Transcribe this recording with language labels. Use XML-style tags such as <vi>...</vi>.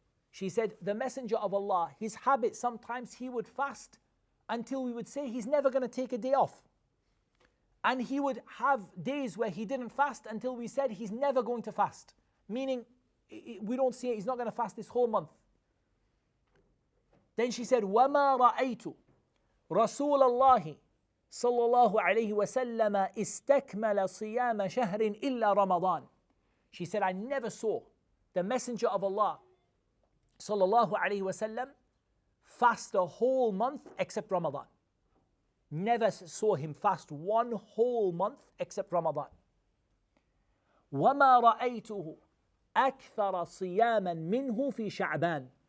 <en>She said, the Messenger of Allah, his habit, sometimes he would fast until we would say he's never going to take a day off. And he would have days where he didn't fast until we said he's never going to fast. Meaning, we don't see it, he's not going to fast this whole month. Then she said,</en> <ar>وَمَا رَأَيْتُ رَسُولَ اللَّهِ صلى الله عليه وسلم استكمل صيام شهر إلا رمضان.</ar> <en>She said, I never saw the Messenger of Allah</en> <ar>صلى الله عليه وسلم</ar> <en>fast a whole month except Ramadan. Never saw him fast one whole month except Ramadan.</en> <ar>وَمَا رَأَيْتُهُ أَكْثَرَ صِيَامًا مِنْهُ فِي شَعْبَانٍ.</ar>